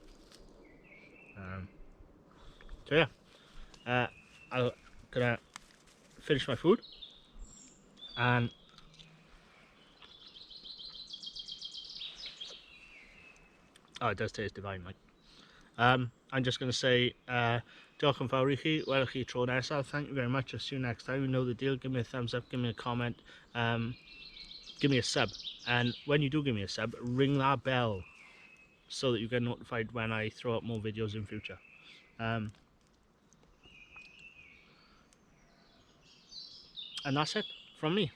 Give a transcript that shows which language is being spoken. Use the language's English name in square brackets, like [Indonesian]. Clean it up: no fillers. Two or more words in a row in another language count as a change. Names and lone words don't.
[English] So yeah, I'm gonna finish my food, and oh, it does taste divine, like. I'm just gonna say, [Welsh] diolch yn fawr I chi, welwch chi tro nesaf. [English] Thank you very much. I'll see you next time. You know the deal. Give me a thumbs up, give me a comment, give me a sub, and when you do give me a sub, ring that bell so that you get notified when I throw up more videos in future. And that's it from me.